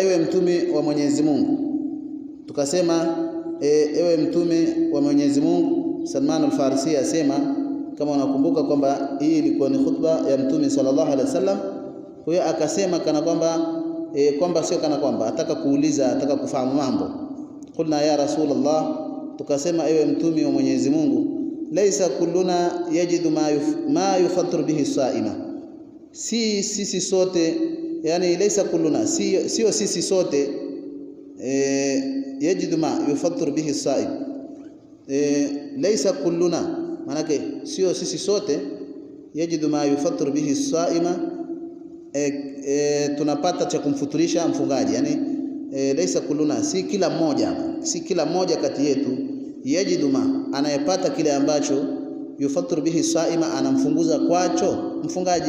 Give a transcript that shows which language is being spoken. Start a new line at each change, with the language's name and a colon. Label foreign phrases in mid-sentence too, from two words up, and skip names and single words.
Swahili: ewe mtume wa Mwenyezi Mungu tukasema ewe mtume wa Mwenyezi Mungu Salman al-Farisi asema kama unakumbuka kwamba hii ilikuwa ni khutba ya mtume
Arabic: صلى الله عليه وسلم
Swahili: huyo akasema kana kwamba sio kana kwamba ataka kuuliza ataka kufahamu mambo
Arabic: قلنا يا رسول الله
Swahili: tukasema ewe mtume wa Mwenyezi Mungu
Arabic: ليس كلنا يجد ما يفطر به الصائم
Swahili: sisi sote
Arabic: yani ليس كلنا,
Swahili: sio sisi sote,
Arabic: يجد ما يفطر به الصائم, ليس كلنا
Swahili: manake sio sisi sote,
Arabic: يجد ما يفطر به الصائم,
Swahili: tunapata cha kumfuturisha mfungaji. Yani
Arabic: ليس كلنا,
Swahili: si kila mmoja kati yetu,
Arabic: يجد ما,
Swahili: anayepata kile ambacho
Arabic: يفطر به الصائم,
Swahili: anamfunguza kwacho mfungaji.